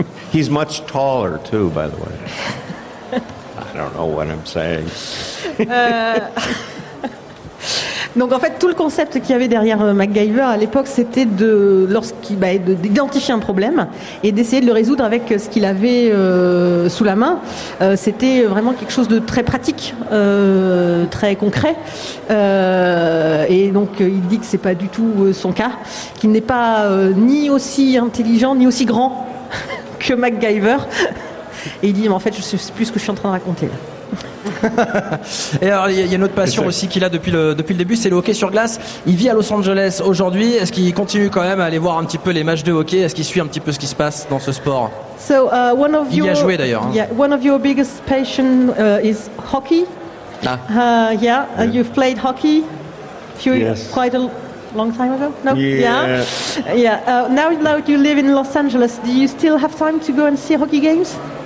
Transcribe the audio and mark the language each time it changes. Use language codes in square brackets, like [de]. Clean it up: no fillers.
[en] He's much taller too, by the way. I don't know what I'm saying. [fr] Donc en fait, tout le concept qu'il y avait derrière MacGyver à l'époque, c'était d'identifier un problème et d'essayer de le résoudre avec ce qu'il avait sous la main. C'était vraiment quelque chose de très pratique, très concret. Et donc il dit que c'est pas du tout son cas, qu'il n'est pas ni aussi intelligent ni aussi grand que MacGyver. Et il dit, mais en fait, je sais plus ce que je suis en train de raconter là. Et alors il y a une autre passion aussi qu'il a depuis le début, c'est le hockey sur glace. Il vit à Los Angeles aujourd'hui. Est-ce qu'il continue quand même à aller voir un petit peu les matchs de hockey? Est-ce qu'il suit un petit peu ce qui se passe dans ce sport? [en] So, [fr] il y a joué d'ailleurs. [en] One of your biggest passion is hockey. You've played hockey quite a long time ago. No? Yeah. Now you live in Los Angeles. Do you still have time to go and see hockey games?